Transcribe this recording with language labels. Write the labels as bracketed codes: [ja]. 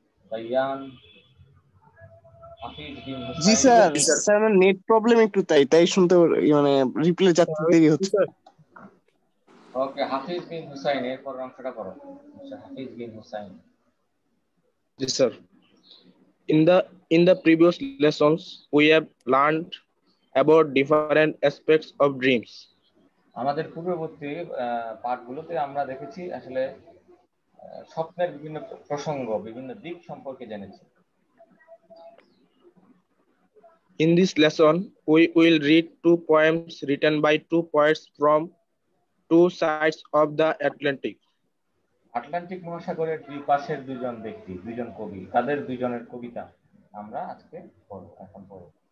[bn] ভাইয়ান, হাফিজ বিন জি Hussain. Sir, sir আমার net problem একটু, তাই তাই শুনতে মানে রিপ্লে যাচ্ছে, দেরি হচ্ছে। ওকে, হাফিজ বিন হুসাইন এর পরের অংশটা পড়ো। হাফিজ বিন Hussain. [en] Yes, sir. In the previous lessons, we have learned about different aspects of dreams. [bn] আমাদের পূর্ববর্তী পাঠগুলোতে আমরা দেখেছি আসলে স্বপ্নের বিভিন্ন প্রসঙ্গ, বিভিন্ন দিক সম্পর্কে জেনেছি। [en] In this lesson, we will read two poems written by two poets from two sides of the Atlantic. [bn] Atlantic মহাসাগরের দুই পাশের দুইজন ব্যক্তি, দুইজন কবি, তাদের দুইজনের কবিতা আমরা আজকে এখন পড়ব।